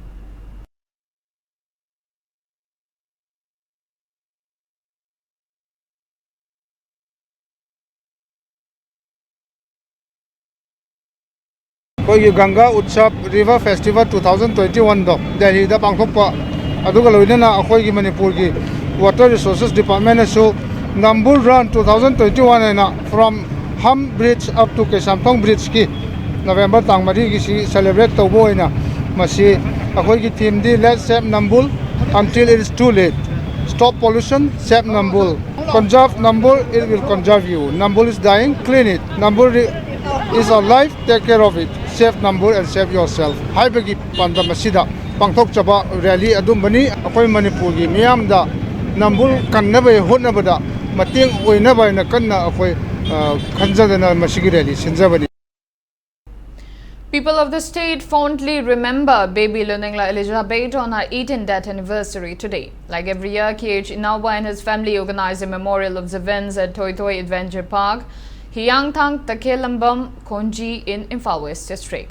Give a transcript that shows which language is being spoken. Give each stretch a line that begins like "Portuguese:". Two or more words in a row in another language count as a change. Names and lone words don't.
Manipuri: Ganga Utsav River Festival 2021 do Delhi da pangthokpa aduga loinana akhoi gi Manipur gi Water Resources Department so Nambul Run 2021 na
English: from Ham Bridge up to Kesamthong Bridge
Manipuri: ki November tang mari gi si celebrate tobo ina masi akhoi gi theme di
English: let's save Nambul until it is too late. Stop pollution, save Nambul. Conserve Nambul, it will conserve you. Nambul is dying, clean it. Nambul is alive, take care of it. Save Nambul and save yourself.
Manipuri: Haibagi panda masida pangthok chaba rally adumbani akhoi Manipur gi miyam da Nambul kannaba hotnabada mating oinaba na kanna akhoi khanjadana masigi rally sinjabani.
English: People of the state fondly remember baby Luningla Elizabeth on her 18th death anniversary today. Like every year, KH Inawa and his family organized a memorial observance at Toi Toi Adventure Park, Hyangthang Takelambam Konji in Imphal West District.